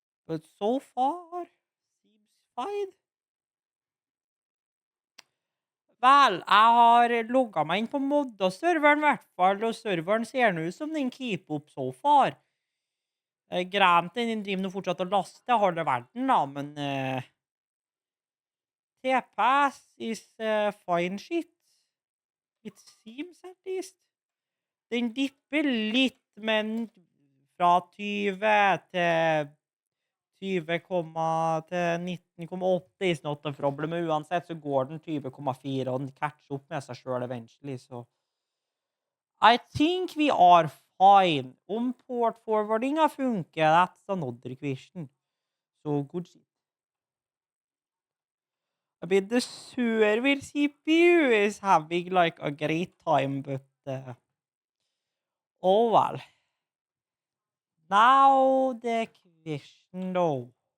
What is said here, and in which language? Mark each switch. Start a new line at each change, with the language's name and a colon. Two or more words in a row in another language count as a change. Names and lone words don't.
English: But so far seems fine.
Norwegian: Vel, jeg har logga meg inn på modda-serveren i hvert fall, og serveren ser nå ut som den
English: keep up so far. Granted,
Norwegian: den driver nå fortsatt og laster halve verden, da, men
English: TPS is fine shit. It seems at least.
Norwegian: Den dipper litt, men fra 20 til 20, til 19,8
English: is not a problem.
Norwegian: Uansett så går den 20,4, og den catcher opp med seg selv eventually, så
English: I think we are fine.
Norwegian: Om port forwardinga funker,
English: that's another question. So good shit. I mean, the server CPU is having like a great time, but oh well. Now the question though.